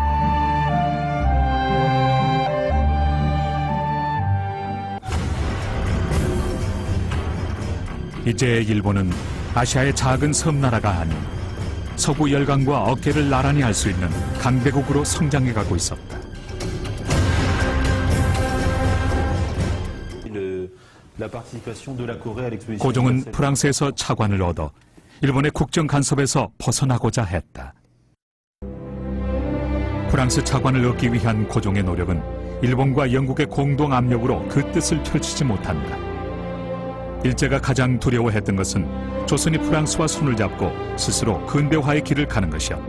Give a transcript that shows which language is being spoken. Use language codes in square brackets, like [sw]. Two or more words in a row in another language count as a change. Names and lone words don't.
[ko] 이제 일본은 아시아의 작은 섬나라가 아닌 서구 열강과 어깨를 나란히 할 수 있는 강대국으로 성장해가고 있었다. [fr] la participation de la Corée à l'exposition. [ko] 고종은 프랑스에서 차관을 얻어 일본의 국정 간섭에서 벗어나고자 했다. 프랑스 차관을 얻기 위한 고종의 노력은 일본과 영국의 공동 압력으로 그 뜻을 펼치지 못한다. 일제가 가장 두려워했던 것은 조선이 프랑스와 손을 잡고 스스로 근대화의 길을 가는 것이었다.